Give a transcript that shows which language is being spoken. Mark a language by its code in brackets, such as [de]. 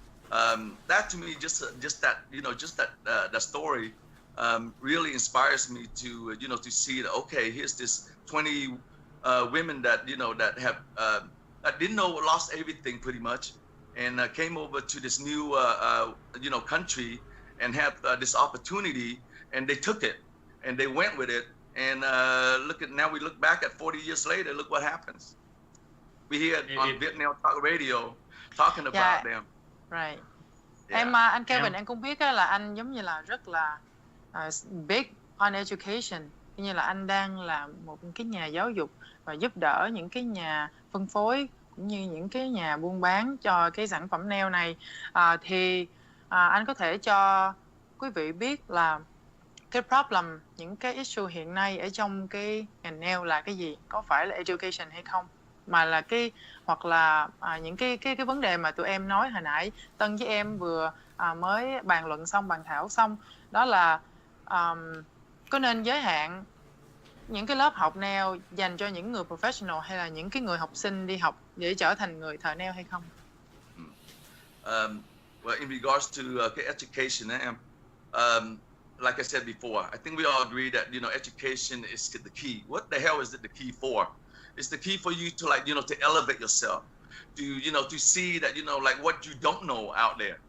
[en] That to me, that story really inspires me to see that, okay, here's this 20 women that have that didn't know, lost everything pretty much, and came over to this new country and have this opportunity, and they took it and they went with it, and we look back at 40 years later, look what happens. We hear on Vietnam Talk Radio talking about them. Right. Yeah. [vi] Anh Kelvin, em cũng biết là anh giống như là rất là [en] big on education, [vi] như là anh đang làm một cái nhà giáo dục và giúp đỡ những cái nhà phân phối cũng như những cái nhà buôn bán cho cái sản phẩm nail này. Thì anh có thể cho quý vị biết là cái problem, những cái issue hiện nay ở trong cái ngành nail là cái gì? Có phải là education hay không? Mà là hoặc là những cái vấn đề mà tụi em nói hồi nãy, Tân với em vừa mới bàn luận xong, bàn thảo xong, đó là có nên giới hạn những cái lớp học nail dành cho những người professional hay là những cái người học sinh đi học để trở thành người thợ nail hay không? [en] Well, in regards to education, like I said before, I think we all agree that education is the key. What the hell is it the key for? It's the key for you to to elevate yourself, to see that like what you don't know out there.